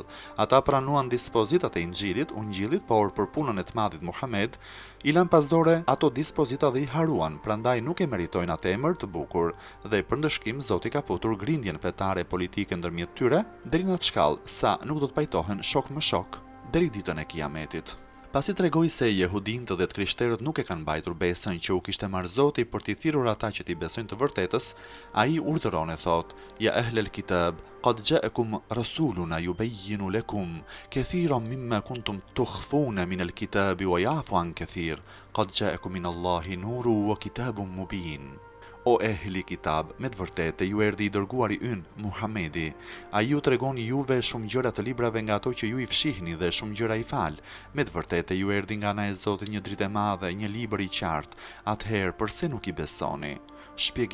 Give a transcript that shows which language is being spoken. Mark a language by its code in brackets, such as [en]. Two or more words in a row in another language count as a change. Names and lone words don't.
[sq] Ata pranuan dispozitat e Ungjillit, por për punën e të madhit Muhammed, i lanë pas dore ato dispozita dhe i haruan, prandaj nuk e meritojnë atë emër të bukur, dhe për ndëshkim Zoti ka futur grindjen fetare politike ndërmjet tyre, deri në atë shkallë sa nuk do të pajtohen shok më shok deri ditën e Kiametit. Pasi tregoi se jehudinët dhe të krishterët nuk e kanë mbajtur besën që u kishte marrë Zoti për t'i thirrur ata që t'i besojnë të vërtetës, ai urdhëron e thot: [ar] "يا أهل الكتاب قد جاءكم رسولنا يبين لكم كثيرا مما كنتم تخفون من الكتاب ويعفو عن كثير قد جاءكم من الله نور وكتاب مبين." [sq] O ehli kitab, me të vërtetë ju erdhi i dërguari ynë, Muhamedi. Ai ju tregon juve shumë gjëra të librave nga ato që ju i fshihni dhe shumë gjëra i fal. Me të vërtetë ju erdhi nga ana e Zotit një dritë e madhe, një libër i qartë. Atëherë pse nuk i besoni?